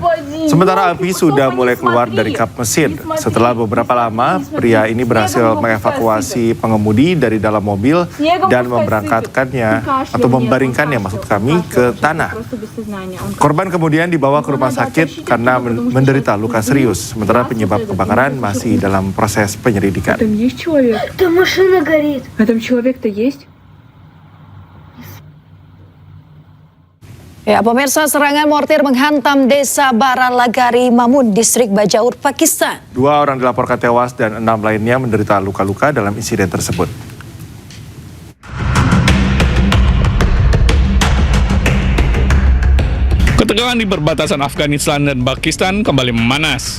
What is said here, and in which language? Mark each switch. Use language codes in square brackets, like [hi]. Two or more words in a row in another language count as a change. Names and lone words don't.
[id] Sementara api sudah mulai keluar dari kap mesin. Setelah beberapa lama, pria ini berhasil mengevakuasi pengemudi dari dalam mobil dan memberangkatkannya atau membaringkannya maksud kami ke tanah. Korban kemudian dibawa ke rumah sakit karena menderita luka serius. Sementara penyebab kebakaran masih dalam proses penyelidikan. [ru] Там есть человек? Там машина горит. А там человек-то есть? [id] Ya, pemirsa, serangan mortir menghantam desa Baralagari, Mamun, distrik Bajaur, Pakistan. 2 orang dilaporkan tewas dan 6 lainnya menderita luka-luka dalam insiden tersebut. Ketegangan di perbatasan Afghanistan dan Pakistan kembali memanas.